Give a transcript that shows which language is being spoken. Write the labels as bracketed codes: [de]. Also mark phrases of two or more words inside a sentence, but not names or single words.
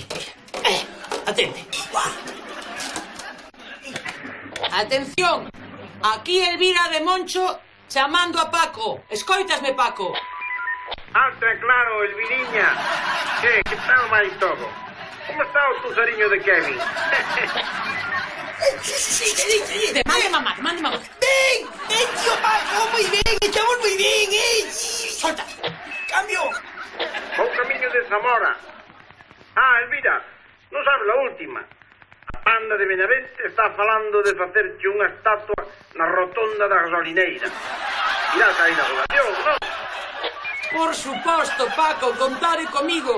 [gl] Atente. Atención. Aquí Elvira de Moncho chamando a Paco. Escoitasme, Paco. Alto e claro, Elviriña. Que tal vai todo? Como está o tuzariño de Kevin? Mande mamá. [es] ¡Ven, tío Paco! ¡Muy bien! ¡Echamos muy bien, [gl] Solta. ¡Cambio! Vou camiño de Zamora. Elvira, non sabes a última. A panda de Benavente está falando de facerche unha estatua na rotonda da gasolineira. Irás a inauguración, non? Por suposto, Paco, contare comigo.